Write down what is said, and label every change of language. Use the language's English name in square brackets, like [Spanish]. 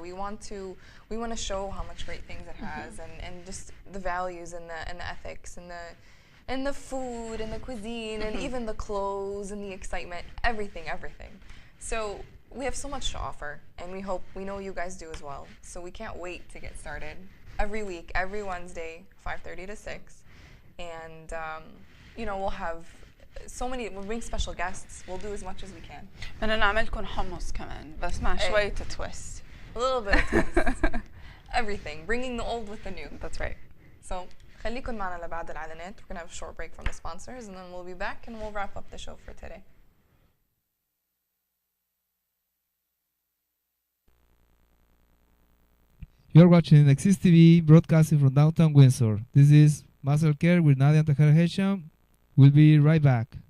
[English] We want to show how much great things it has, and just the values and the ethics and the food and the cuisine and even the clothes and the excitement, everything. So we have so much to offer, and we know you guys do as well. So we can't wait to get started every week, every Wednesday, 5:30 to 6. And you know, we'll bring special guests. We'll do as much as we can. [Arabic] بدنا نعملكم حمص كمان بس مع شوية twist. [English] A little bit of twist. Everything, bringing the old with the new. That's right. [Arabic] So خليكن معنا لبعد الإعلانات. [English] We're going to have a short break from the sponsors, and then we'll be back and we'll wrap up the show for today. You're watching Exist TV, broadcasting from downtown Windsor. This is Masaa Kheer with Nadia and Tahara Hachem. We'll be right back.